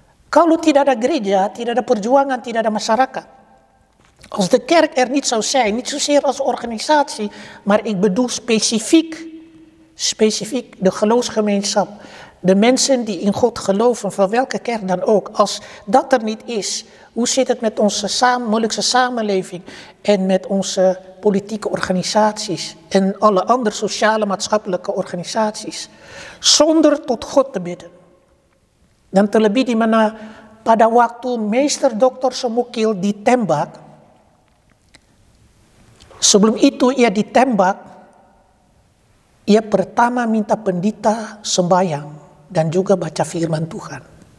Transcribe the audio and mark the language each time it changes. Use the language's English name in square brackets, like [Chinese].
[Indonesian] Kalau tidak ada gereja, tidak ada perjuangan, tidak ada masyarakat. [Dutch] Als de kerk er niet zou zijn, niet zozeer als organisatie, maar ik bedoel specifiek de geloofsgemeenschap, de mensen die in God geloven, van welke kerk dan ook. Als dat er niet is, hoe zit het met onze Molukse samenleving en met onze politieke organisaties en alle andere sociale maatschappelijke organisaties? Zonder tot God te bidden. [Indonesian] Dan terlebih di mana pada waktu Meester Dr. Samukil ditembak, sebelum itu ia ditembak, ia pertama minta pendeta sembahyang dan juga baca firman Tuhan.